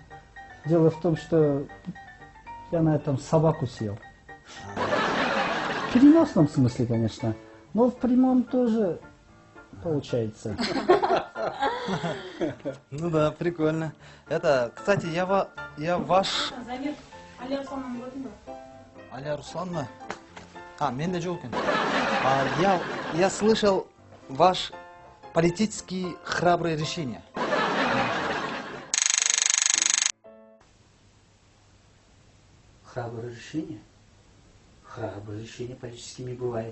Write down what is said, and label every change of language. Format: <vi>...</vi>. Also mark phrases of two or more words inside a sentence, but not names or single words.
<ru>Дело в том, что я на этом собаку съел. В переносном смысле, конечно, но в прямом тоже получается. Ну да, прикольно. Это, кстати, я ваш...</ru> <ky>Замир, Алия Руслановна көрдүң бө? Алия Руслановна? Мен де жок экен.</ky> <ru>Я слышал ваш политически храбрые решения. храброе решение. Храброе решение политически не бывает.</ru>